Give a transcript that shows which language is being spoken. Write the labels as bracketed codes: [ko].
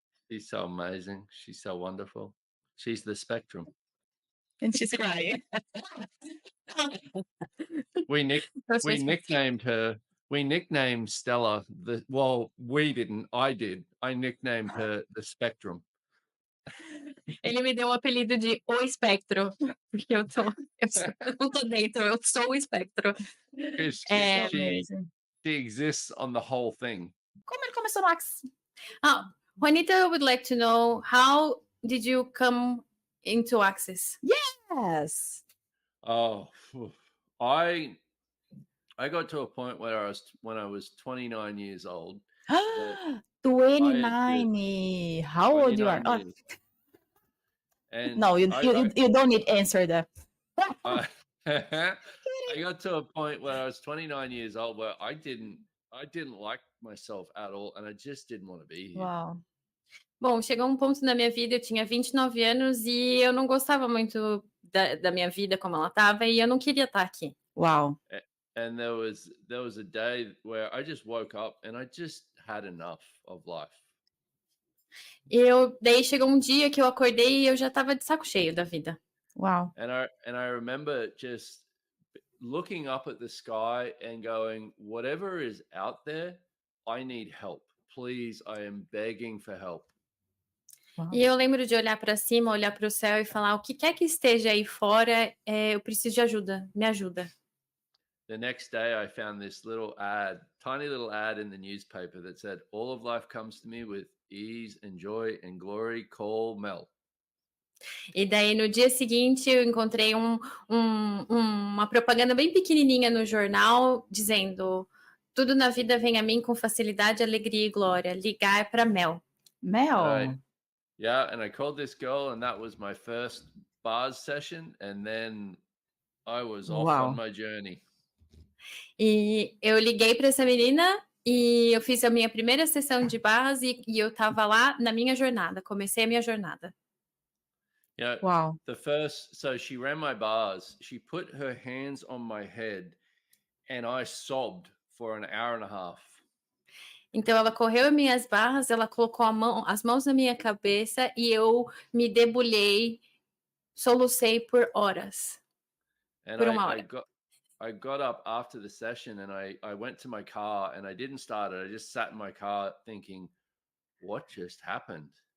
[en] She's so amazing. She's so wonderful. She's the spectrum. And she's crying. We That's my nicknamed her. We nicknamed Stella we didn't. I did. I nicknamed her the Spectrum. [pt] Ele me deu o apelido de O Espectro, porque eu não tô dentro, eu sou o espectro. [en] Because [pt] É, [en] Amazing. she exists on the whole thing. [pt] Como ele começou no Axe? [en] Juanita would like to know, how did you come into Access? Yes. Oh, phew. I got to a point where when I was 29 years old. 29. How old you are? 29 years. And No, you don't need to answer that. I got to a point where I was 29 years old where I didn't like myself at all, and I just didn't want to be here. Wow. [pt] Bom, chegou um ponto na minha vida, eu tinha 29 anos e eu não gostava muito da minha vida como ela estava e eu não queria estar aqui. [en] Wow. And there was a day where I just woke up and I just had enough of life. [pt] Daí chegou um dia que eu acordei e eu já estava de saco cheio da vida. [en] Wow. And I remember just looking up at the sky and going, whatever is out there, I need help. Please, I am begging for help. Wow. [pt] E eu lembro de olhar para cima, olhar para o céu e falar, o que quer que esteja aí fora, eu preciso de ajuda, me ajuda. [en] The next day I found this tiny little ad in the newspaper that said, all of life comes to me with ease and joy and glory, call Mel. [pt] E daí no dia seguinte eu encontrei uma propaganda bem pequenininha no jornal dizendo, tudo na vida vem a mim com facilidade, alegria e glória, ligar para Mel. Mel. [en] And I called this girl and that was my first bars session, and then I was off on my journey. [pt] E eu liguei para essa menina e eu fiz a minha primeira sessão de barras e eu estava lá na minha jornada, comecei a minha jornada. [en] Wow. So she ran my bars, she put her hands on my head and I sobbed for an hour and a half. [pt] Então ela correu minhas barras, ela colocou as mãos na minha cabeça e eu me debulhei, solucei por horas. Por uma hora. [en] I got up after the session and I went to my car and I didn't start it. I just sat in my car thinking, what just happened?